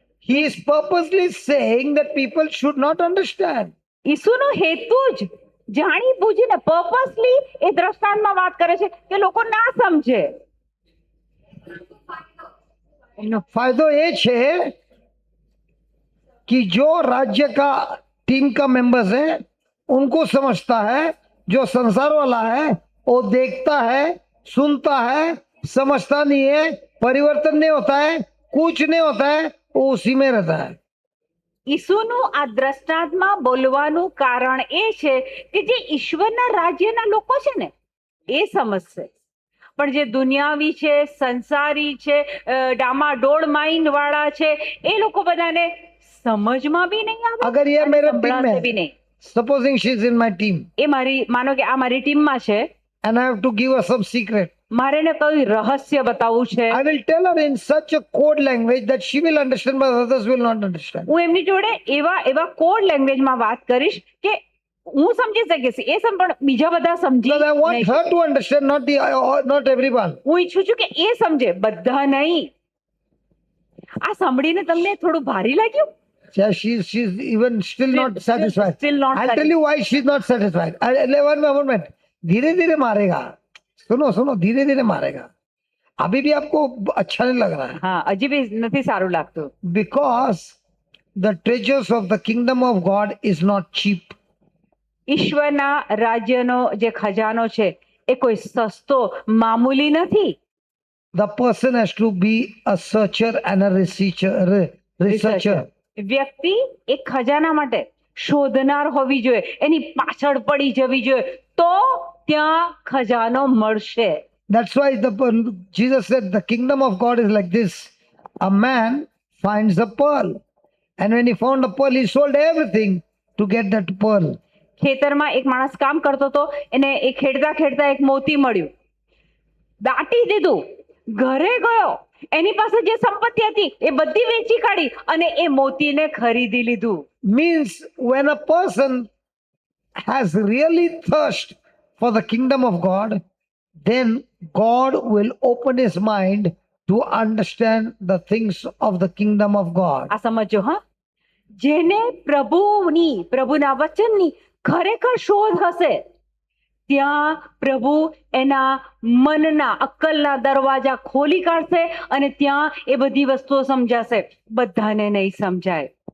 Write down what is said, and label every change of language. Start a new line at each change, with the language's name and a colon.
English: He is purposely saying that people should not understand.
Gujarati: ઈસુનો હેતુ જ જાણી બૂજીને પર્પસલી એ દ્રષ્ટાંતમાં વાત કરે છે કે લોકો ના સમજે. એનો ફાયદો એ છે
Hindi: कि जो राज्य का टीम का मेंबर्स है उनको समझता है, जो संसार वाला है वो देखता है, सुनता है, समझता नहीं है, परिवर्तन नहीं होता है, कुछ नहीं होता है, वो उसी में रहता है.
Gujarati: ઈસુનું આ દ્રષ્ટાંતમાં બોલવાનું કારણ એ છે કે જે ઈશ્વરના રાજ્યના લોકો છે ને એ સમજશે, પણ જે દુનિયાવી છે, સંસારી છે, ડામાડોળ માઇન્ડ વાળા છે એ લોકો બધાને સમજમાં બી નહીં આવે,
Hindi: अगर ये
Gujarati: અને
Hindi: मेरा टीम
Gujarati: સંભળાશે
Hindi: में
Gujarati: બી નહીં.
English: supposing she is in my team
Gujarati: એ મારી માનો કે આ મારી ટીમમાં છે,
English: and I have to give her some secret,
Gujarati: મારે એને કઈ રહસ્ય બતાવવું છે,
English: I will tell her in such a code language that she will understand but others will not understand.
Gujarati: હું એમની જોડે એવા એવા કોડ લેંગ્વેજમાં વાત કરીશ કે હું સમજી શકીશ, એ પણ બીજા બધા સમજી
English: Because I want
Gujarati: નહીં
English: her
Gujarati: શકે.
English: to understand, not everyone.
Gujarati: હું ઈચ્છું છું કે એ સમજે, બધા નહીં. આ સાંભળીને તમને થોડું ભારી લાગ્યું?
English: Yeah, she's even still not satisfied. Still not I'll tell you why she's not satisfied. One moment.
Hindi: धीरे धीरे मारेगा. सुनो धीरे धीरे मारेगा. अभी भी आपको अच्छा नहीं लग रहा है.
Gujarati: હા, હજી બી નથી સારું લાગતું.
English: Because the treasures of the kingdom of God is not cheap.
Gujarati: ઈશ્વરના રાજ્યનો જે ખજાનો છે એ કોઈ સસ્તો મામૂલી નથી.
English: The person has to be a searcher and a researcher.
Gujarati: વ્યક્તિ એક ખજાના માટે શોધનાર હોવી જોઈએ, એની પાછળ પડી જવી જોઈએ, તો ત્યાં ખજાનો મળશે.
English: That's why Jesus said the kingdom of God is like this. A man finds a pearl, and when he found a pearl, he sold everything to get that pearl.
Gujarati: ખેતરમાં એક માણસ કામ કરતો હતો, એને એ ખેડતા ખેડતા એક મોતી મળ્યું, દાટી દીધું, ઘરે ગયો, એની પાસે જે સંપત્તિ હતી એ બધી વેચી કાઢી અને એ મોતીને ખરીદી લીધું.
English: Means when a person has really thirst for the kingdom of God, then God will open his mind to understand the things of the kingdom of God.
Gujarati: આ સમજો હા, જેને પ્રભુના વચનની ખરેખર શોધ હશે ત્યાં પ્રભુ એના મનના અક્કલના દરવાજા ખોલી કાઢશે અને ત્યાં એ બધી વસ્તુઓ સમજાશે, બધાને નહીં સમજાય.